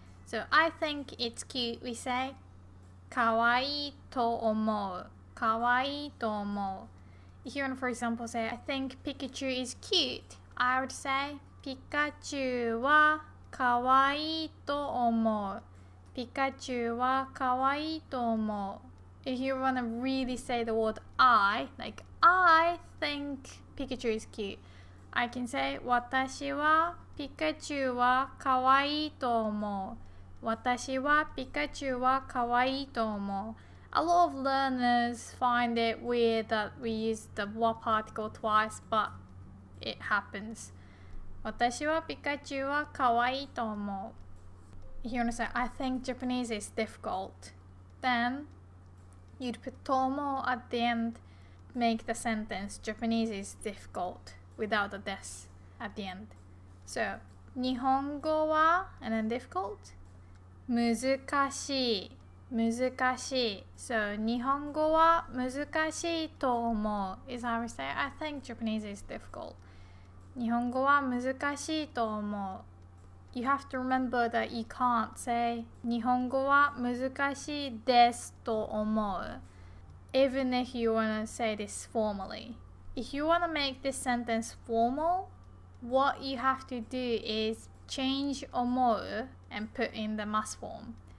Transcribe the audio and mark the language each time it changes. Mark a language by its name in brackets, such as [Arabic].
[English] So I think it's cute, we say [Japanese] かわいいと思う. かわいいと思う. [English] If you want to, for example, say I think Pikachu is cute, I would say [Japanese] ピカチュウはかわいいと思う。ピカチュウはかわいいと思う。 [English] If you want to really say the word I, like I think Pikachu is cute, I can say [Japanese] 私はピカチュウは可愛いと思う。私はピカチュウは可愛いと思う。 [English] A lot of learners find it weird that we use the wa particle twice, but it happens. [Japanese] 私はピカチュウは可愛いと思う。 [English] If you want to say, I think Japanese is difficult, then you'd put と思う at the end, make the sentence Japanese is difficult without the des at the end. So, 日本語は and then difficult, 難しい。 [Japanese] 難しい。 [English] So, [Japanese] 日本語は難しいと思う [English] is how we say, I think Japanese is difficult. [Japanese] 日本語は難しいと思う。 [English] You have to remember that you can't say [Japanese] 日本語は難しいですと思う [English] even if you want to say this formally. If you want to make this sentence formal, what you have to do is change 思う and put in the must form.